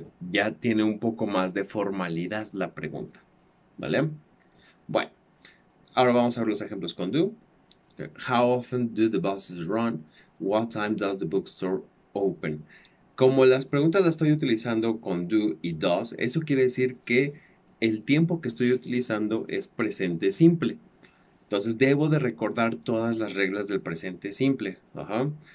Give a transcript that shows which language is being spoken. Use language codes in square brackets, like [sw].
[es] Ya tiene un poco más de formalidad la pregunta, ¿vale? Bueno, ahora vamos a ver los ejemplos con do. [en] How often do the buses run? What time does the bookstore open? [es] Como las preguntas las estoy utilizando con do y does, eso quiere decir que el tiempo que estoy utilizando es presente simple. Entonces debo de recordar todas las reglas del presente simple. Ajá.